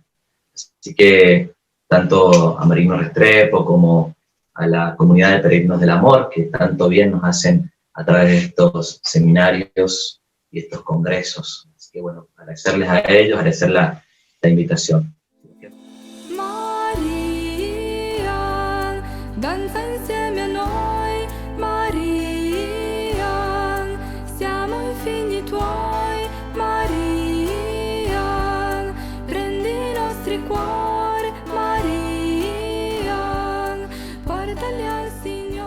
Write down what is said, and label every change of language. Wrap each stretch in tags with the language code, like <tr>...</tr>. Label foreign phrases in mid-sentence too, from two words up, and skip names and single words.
<es>Así que tanto a Marino Restrepo como a la comunidad de Peregrinos del Amor, que tanto bien nos hacen a través de estos seminarios y estos congresos. Así que bueno, agradecerles a ellos, agradecer la invitación.</es> <it>Maria, danza insieme a noi, Maria, siamo i figli tuoi, Maria, prendi i nostri cuori, Maria, portali al Signore.</it>